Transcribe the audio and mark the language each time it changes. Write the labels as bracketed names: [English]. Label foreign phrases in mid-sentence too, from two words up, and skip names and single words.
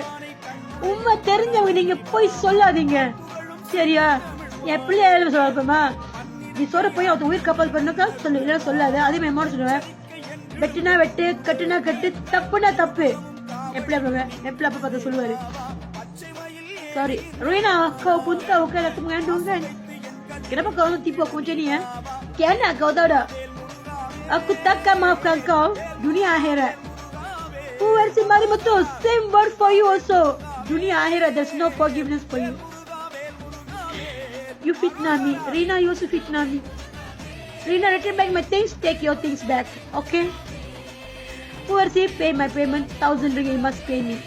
[Tamil] உண்மை தெரிஞ்சவங்க நீங்க போய் சொல்லாதீங்க. சரியா? என் பிள்ளைய சொல்லப்பமா நீ சொல்ற போய் அவன் உயிர் காப்பாது பண்ணக்கா சொல்லு, இல்ல சொல்லாத. அதே மாதிரி சொல்லுவேன், வெட்டுனா வெட்டு கட்டுனா கட்டு தப்புனா தப்பு. எப்படி என் பிள்ளை அப்பா பார்த்து சொல்லுவாரு. [Malay] சாரி Rina, kau pun tahu kan aku mengandung kan? Kenapa kau tipu aku macam ni ya? Kenapa kau tahu tak? Aku takkan maafkan kau dunia akhirat. Puversi mari betul, [English] same word for you also. [Malay] Dunia akhirat, [English] there's no forgiveness for you. You fitnah me, Rina. You also fitnah me. Rina, return back my things. Take your things back, okay? Puversi, pay my payment. 1,000 ringgit you must pay me.